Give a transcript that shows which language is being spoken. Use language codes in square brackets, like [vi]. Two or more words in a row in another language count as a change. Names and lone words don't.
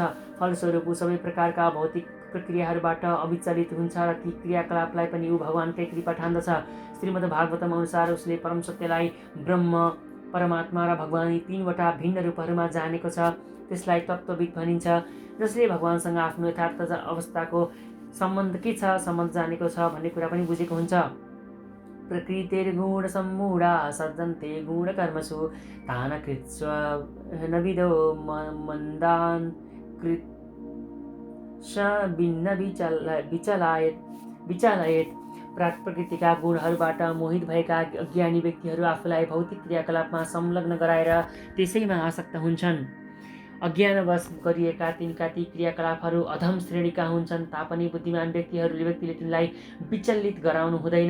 [ne] फलस्वरूप ऊ सबै प्रकारका भौतिक प्रक्रियाहरूबाट अविचलित हुन्छ र ती क्रियाकलापलाई पनि ऊ भगवानकै कृपा ठान्दछ। श्रीमद् भागवतम अनुसार उसले परम सत्यलाई ब्रह्म, परमात्मा र भगवान यी तीनवटा भिन्न रूपहरूमा जानेको छ। त्यसलाई तत्त्वविद भनिन्छ। जसले भगवानसँग आफ्नो यथार्थ अवस्थाको सम्बन्ध के छ, सम्बन्ध जानेको छ भन्ने कुरा पनि बुझेको हुन्छ। [sa] प्रकृतिर्गुण सम्मूढा सज्जन्ते गुणकर्मसु तान कृत्स्व न विदो मन्दान् भिन्न विचलायत। [ne] प्रकृतिका गुणहरूबाट मोहित भएका अज्ञानी व्यक्तिहरू आफूलाई भौतिक क्रियाकलापमा संलग्न गराएर त्यसैमा आसक्त हुन्छन्। अज्ञानवश गरिएका तिनका ती क्रियाकलापहरू अधम श्रेणीका हुन्छन् तापनि बुद्धिमान व्यक्तिले तिनलाई विचलित गराउनु हुँदैन।